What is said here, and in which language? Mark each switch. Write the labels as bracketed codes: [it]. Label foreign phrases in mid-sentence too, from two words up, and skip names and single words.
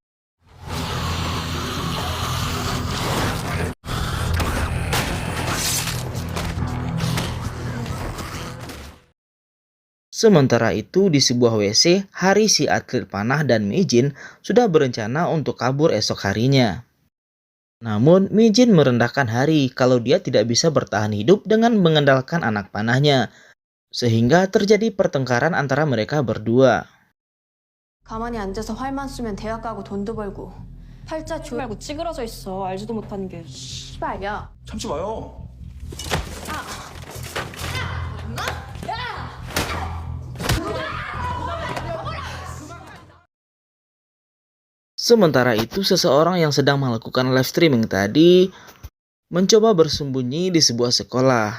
[id] Sementara itu di sebuah WC, Hari si atlet panah dan Mijin sudah berencana untuk kabur esok harinya. Namun Mijin merendahkan Hari kalau dia tidak bisa bertahan hidup dengan mengandalkan anak panahnya. Sehingga terjadi pertengkaran antara mereka berdua. [ko] 가만히 앉아서 활만 쏘면 대학 가고 돈도 벌고 팔자 조 말고 찌그러져 있어. 알지도 못하는 게 씨발야. 참지 마요. [id] Sementara itu seseorang yang sedang melakukan [en] live streaming [id] tadi mencoba bersembunyi di sebuah sekolah.